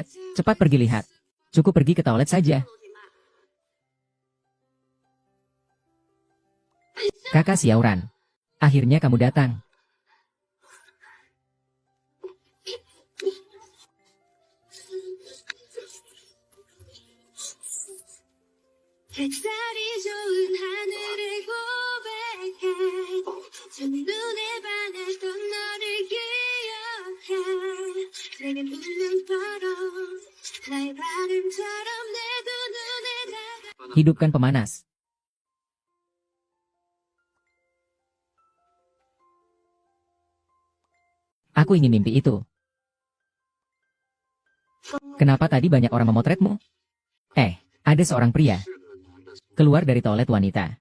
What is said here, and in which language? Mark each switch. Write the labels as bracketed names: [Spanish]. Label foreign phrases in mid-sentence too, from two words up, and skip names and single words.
[Indonesian] Cepat pergi lihat. Cukup pergi ke toilet saja. Kakak Xiaoran. Akhirnya kamu datang. [Korean] 햇살이 좋은 하늘을 고백해 첫눈에 반했던 너를 기억해 내겐 웃는 바람 나의 발음처럼 내 두 눈에 다가 [Indonesian] Hidupkan pemanas. Aku ingin mimpi itu. Kenapa tadi banyak orang memotretmu? Ada seorang pria keluar dari toilet wanita.